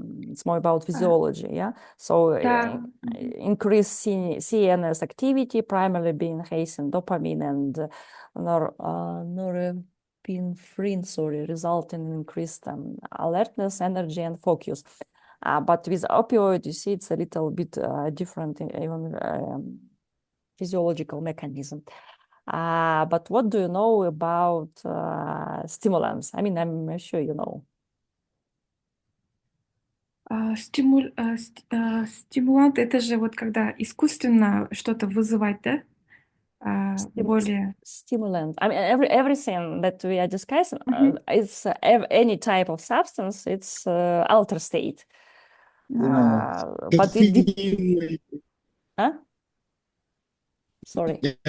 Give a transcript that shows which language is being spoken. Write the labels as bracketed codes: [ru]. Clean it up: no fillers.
[en] It's more about physiology, yeah? So increase CNS activity, primarily being enhancing dopamine and norepinephrine, resulting in increased alertness, energy, and focus. But with opioid, you see it's a little bit different, even physiological mechanism. But what do you know about stimulants? I'm sure you know. [ru] Стимулант — это же вот когда искусственно что-то вызывать, да? Более... [en] Stimulant. Everything that we are discussing, it's any type of substance, it's alter state. But it huh? Sorry.